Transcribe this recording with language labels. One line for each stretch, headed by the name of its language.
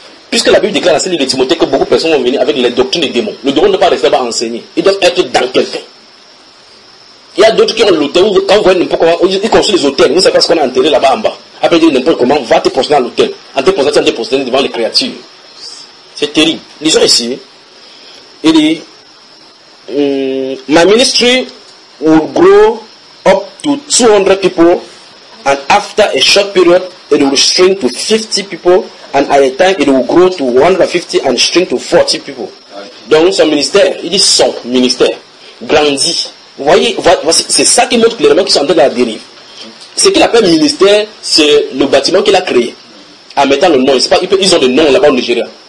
French: Puisque la Bible déclare dans celle de Timothée que beaucoup de personnes vont venir avec les doctrines des démons. Le démon ne doit pas rester là-bas enseigné. Il doit être dans quelqu'un. Il y a d'autres qui ont l'hôtel. Quand vous voyez n'importe comment, ils construisent les hôtels. Vous savez pas ce qu'on a enterré là-bas en bas. Après, ils disent n'importe comment, va te prosterner à l'hôtel. En te prosternant, tu vas te prosterner devant les créatures. C'est terrible. Les gens ici. Il dit,
English: my ministry will grow up to 200 people and after a short period it will shrink to 50 people and at a time it will grow to 150 and shrink to 40 people.
French: Donc son ministère, il dit son ministère, grandit. Vous voyez, c'est ça qui montre clairement qu'ils sont dans la dérive. Ce qu'il appelle ministère, c'est le bâtiment qu'il a créé. En mettant le nom, ils ont des noms là-bas au Nigeria.